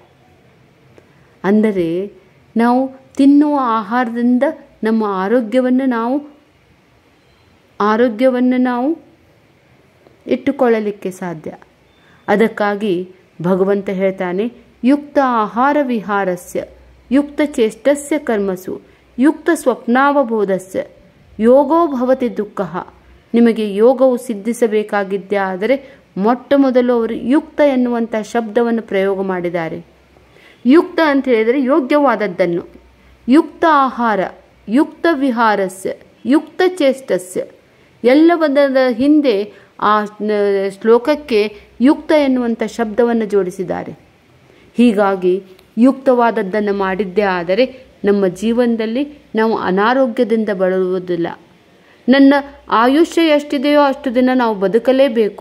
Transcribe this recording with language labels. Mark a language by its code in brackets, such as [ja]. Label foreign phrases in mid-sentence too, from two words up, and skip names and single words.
[kn] ಅಂದರೆ ನಾವು ತಿನ್ನುವ ಆಹಾರದಿಂದ ನಮ್ಮ ಆರೋಗ್ಯವನ್ನು ನಾವು ಇಟ್ಟುಕೊಳ್ಳಲಿಕ್ಕೆ ಸಾಧ್ಯ. ಅದಕ್ಕಾಗಿ ಭಗವಂತ ಹೇಳ್ತಾನೆ, [sa] ಯುಕ್ತ ಆಹಾರ ವಿಹಾರಸ್ಯ ಯುಕ್ತ ಚೇಷ್ಟಸ್ಯ ಕರ್ಮಸು ಯುಕ್ತ ಸ್ವಪ್ನಾವಬೋಧಸ್ಯ ಯೋಗೋ ಭವತಿ ದುಃಖ. [kn] ನಿಮಗೆ ಯೋಗವು ಸಿದ್ಧಿಸಬೇಕಾಗಿದ್ದೇ ಆದರೆ ಮೊಟ್ಟ ಮೊದಲು ಅವರು ಯುಕ್ತ ಎನ್ನುವಂಥ ಶಬ್ದವನ್ನು ಪ್ರಯೋಗ ಮಾಡಿದ್ದಾರೆ. ಯುಕ್ತ ಅಂತ ಹೇಳಿದರೆ ಯೋಗ್ಯವಾದದ್ದನ್ನು. [sa] ಯುಕ್ತ ಆಹಾರ, ಯುಕ್ತ ವಿಹಾರಸ್ಯ, ಯುಕ್ತ ಚೇಷ್ಟಸ್ಯ, [kn] ಎಲ್ಲವದರ ಹಿಂದೆ ಆ ಶ್ಲೋಕಕ್ಕೆ ಯುಕ್ತ ಎನ್ನುವಂಥ ಶಬ್ದವನ್ನು ಜೋಡಿಸಿದ್ದಾರೆ. ಹೀಗಾಗಿ ಯುಕ್ತವಾದದ್ದನ್ನು ಮಾಡಿದ್ದೇ ಆದರೆ ನಮ್ಮ ಜೀವನದಲ್ಲಿ ನಾವು ಅನಾರೋಗ್ಯದಿಂದ ಬಳಲುವುದಿಲ್ಲ. ನನ್ನ ಆಯುಷ್ಯ ಎಷ್ಟಿದೆಯೋ ಅಷ್ಟು ದಿನ ನಾವು ಬದುಕಲೇಬೇಕು.